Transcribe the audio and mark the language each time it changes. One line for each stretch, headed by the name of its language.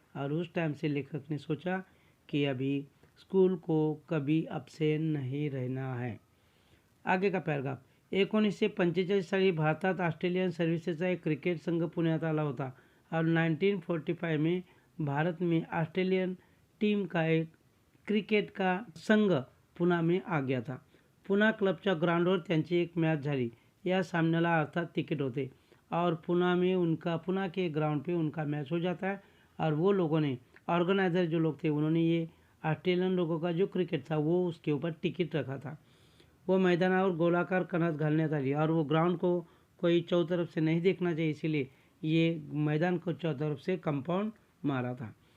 Hindi: और उस टाइम से लेखक ने सोचा कि अभी स्कूल को कभी अब्सेंट नहीं रहना है। आगे का पैराग्राफ।
Marathi: 1945 साली भारतात ऑस्ट्रेलियन सर्व्हिसेसचा एक क्रिकेट संघ पुण्यात आला होता
Hindi: और 1945 में भारत में ऑस्ट्रेलियन टीम का एक क्रिकेट का संघ पुणे में आ गया था।
Marathi: पुणे क्लबच्या ग्राउंडवर त्यांची एक मैच झाली। या सामन्याला अर्थात तिकीट होते
Hindi: और पुणे में उनका पुणे के ग्राउंड पे उनका मैच हो जाता है और वो लोगों ने ऑर्गेनाइज़र जो लोग थे उन्होंने ये ऑस्ट्रेलियन लोगों का जो क्रिकेट था वो उसके ऊपर टिकट रखा था। वो
Marathi: मैदानावर गोलाकार कनात घालण्यात आली
Hindi: और वो ग्राउंड को कोई चौतरफ से नहीं देखना चाहिए, इसीलिए ये मैदान को चौतरफ से कंपाउंड मारा था।